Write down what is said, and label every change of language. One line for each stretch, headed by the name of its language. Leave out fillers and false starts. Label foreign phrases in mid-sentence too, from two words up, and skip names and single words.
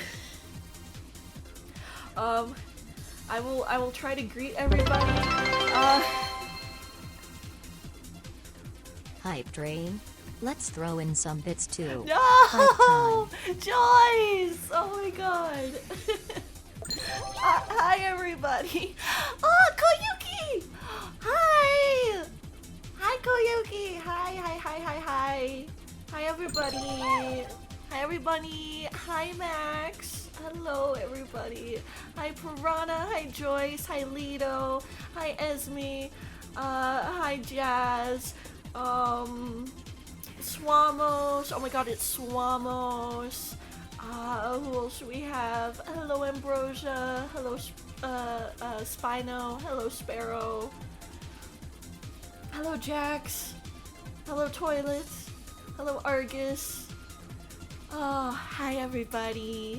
English: I will try to greet everybody. Hype train. Let's throw in some bits too. No! Joyce! Oh my god. Hi everybody. Oh, Koyuki! Hi! Hi Koyuki! Hi. Hi everybody. Hi everybody. Hi Max. Hello everybody. Hi Piranha. Hi Joyce. Hi Lido. Hi Esme. Hi Jazz. Swamos. Oh my god, it's Swamos. Who else do we have? Hello Ambrosia. Hello Spino. Hello Sparrow. Hello Jax. Hello Toilet. Hello Argus. Oh, hi everybody.